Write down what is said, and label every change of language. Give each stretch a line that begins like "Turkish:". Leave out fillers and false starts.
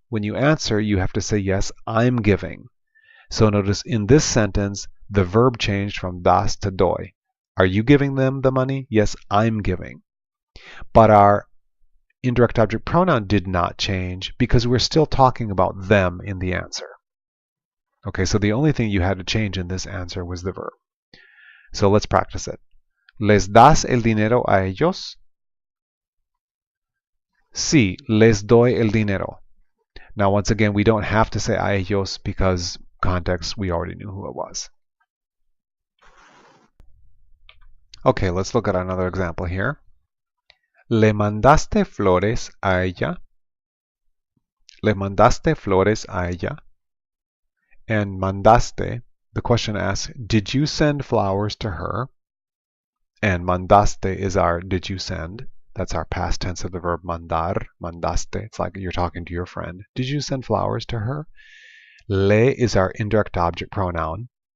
English: When you answer, you have to say, yes, I'm giving. So notice in this sentence, the verb changed from das to doy. Are you giving them the money? Yes, I'm giving. But our indirect object pronoun did not change because we're still talking about them in the answer. Okay, so the only thing you had to change in this answer was the verb. So let's practice it.
Spanish: ¿Les das el dinero a ellos? Sí, les doy el dinero.
English: Now, once again, we don't have to say
Spanish: a ellos
English: because context, we already knew who it was. Okay, let's look at another example here.
Spanish: ¿Le mandaste flores a ella? ¿Le mandaste flores a ella?
English: And mandaste, the question asks, did you send flowers to her? And mandaste is our did you send. That's our past tense of the verb mandar, mandaste. It's like you're talking to your friend. Did you send flowers to her? Le is our indirect object pronoun.